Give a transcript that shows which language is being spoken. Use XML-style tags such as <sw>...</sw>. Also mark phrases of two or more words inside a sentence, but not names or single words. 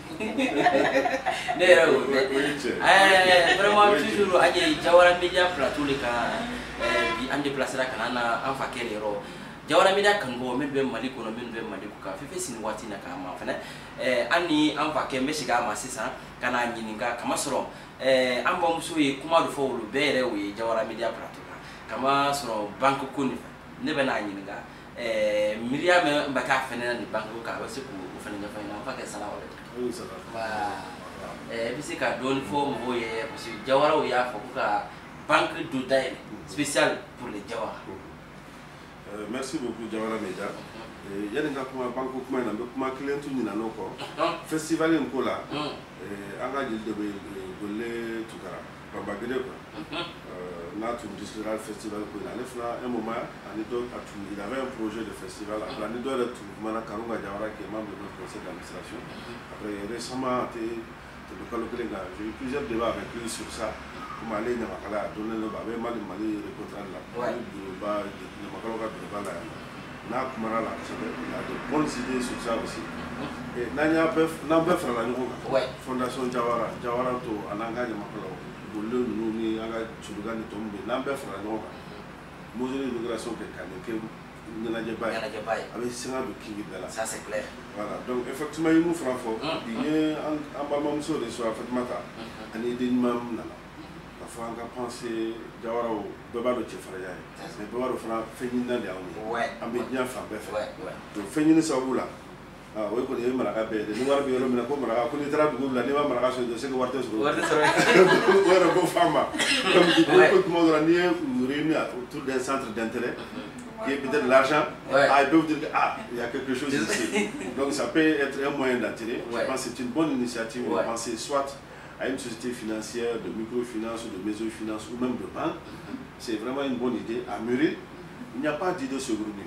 <bm>ne yɛrɛ y'o mɛn</bm> <fr>vraiment toujours</fr> <bm>an ye Jawara Media plateau de kan bi an déplacera ka na an fakɛ de yɔrɔ Jawara Media kanubagaw min bɛ Mali kɔnɔ minnu bɛ Mali kɔ kan fɛn sini waati na k'an ma fɛnɛ an ni an fakɛ n bɛ segin a ma sisan ka n'a ɲininka kamasɔrɔ an bamuso ye kuma dɔ fɔ olu bɛɛ yɛrɛ o ye Jawara Media plateau kan kamasɔrɔ banque ko nin fɛ ne bɛ n'a ɲininka miiriya min bɛ k'a fɛnɛ na nin banque ko kan a bɛ se k'o fɛnɛ ɲɛfɔ n ɲɛna an fakɛ salamalekun. I bɛ se ka dɔɔni fɔ mɔgɔw ye</bm> <fr>parce que</fr> <bm>Jawaraw y'a fɔ ko ka banque dɔ dayɛlɛ</bm> <fr>spécial pour les Jawara. Merci beaucoup</fr> <bm>Jawara Media. Yani n ka kuma banque kuma in na n bɛ kuma kelen tu ɲinɛ n'o kɔ festival in ko la an ka jeli de bɛ Golle Tukara Bambagide quoi n'a tun discutera festival ko in na ale fana</bm> <fr>un moment</fr> <bm>ani dɔ a tun</bm> <fr>il avait un projet de festival après</fr> <bm>ani dɔ yɛrɛ tun kumana Karunga Jawara</bm> <fr>qui est membre de notre conseil d'administration après récemment</fr> <bm>tɛ kalo kelen kan</bm> <fr>j'ai eu plusieurs débats avec lui sur ça comme</fr> <bm>ale Ɲamakala</bm> <fr>a donné le</fr> <bm>a bɛ Mali recontrer la bureauba Ɲamakalaw ka bureauba la yan n'a kumana la kosɛbɛ</bm> <fr>il a de bonnes idées sur ça aussi</fr> <bm>n'an bɛɛ farala ɲɔgɔn kan fondation Jawara to a n'an ka Ɲamakalaw Golle ninnu ni an ka Suruga ni tɔ min bɛ yen n'an bɛɛ farala ɲɔgɔn kan</bm> <fr>mesure d'immigration</fr> <bm>kɛ ka nin kɛ ɲɛnajɛba ye a bɛ sanga don kingi bɛɛ la</bm> <fr>voilà donc effectivement</fr> <bm>i ye mun fana fɔ bi n ye an balimamuso de sɔrɔ Fatumata ani den ɲuman min nana ka fɔ an ka pensée Jawaraw bɛɛ b'a dɔn cɛfarinya ye mais bɛɛ b'a dɔn fana fɛn ɲininan de y'anw ye an bɛ diɲɛ fan bɛɛ fɛ donc fɛn ɲini sababu la o ye kɔni ye maraka bɛɛ ye ni wari bɛ yɔrɔ min na ko maraka ko n'i taara dugu la n'i ma maraka sɔrɔ</bm> <fr>c'est que</fr> <bm>wari tɛ sɔrɔ o yɛrɛ ko f'an ma donc ko tuma dɔ la n'i ye</bm> <fr>réuni autour d'un centre d'intérêt qui est peut-être l'argent, ils peuvent dire il y a quelque chose ici. Donc ça peut être un moyen d'attirer. Je pense que c'est une bonne initiative de penser soit à une société financière, de microfinance, ou de mésofinance, ou même de banque. C'est vraiment une bonne idée à mûrir. Il n'y a pas d'idée saugrenue.</fr>